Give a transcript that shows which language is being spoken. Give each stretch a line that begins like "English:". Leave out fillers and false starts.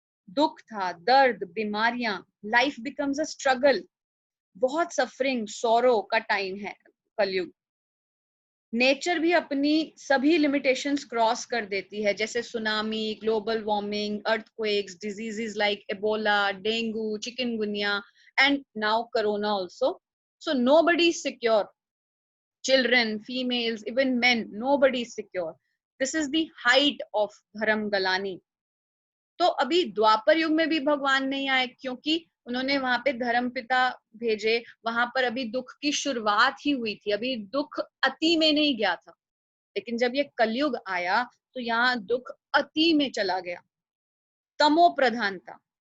Hindi: दुख था, दर्द, बीमारियां,
English: life becomes a struggle,
Hindi: बहुत सफरिंग, सॉरो का टाइम है कलयुग। नेचर भी अपनी सभी लिमिटेशंस क्रॉस कर देती है, जैसे tsunami, global warming, earthquakes,
English: diseases like Ebola,
Hindi: dengue, chikungunya
English: And now corona also. So nobody is secure, children, females, even men, nobody is secure. This is the height of धर्म गलानी।
Hindi: तो अभी द्वापर युग में भी भगवान नहीं आए, क्योंकि उन्होंने वहां पे धर्म पिता भेजे। वहां पर अभी दुख की शुरुआत ही हुई थी, अभी दुख अति में नहीं गया था। लेकिन जब ये कलयुग आया तो यहाँ दुख अति में चला गया, तमो प्रधान था।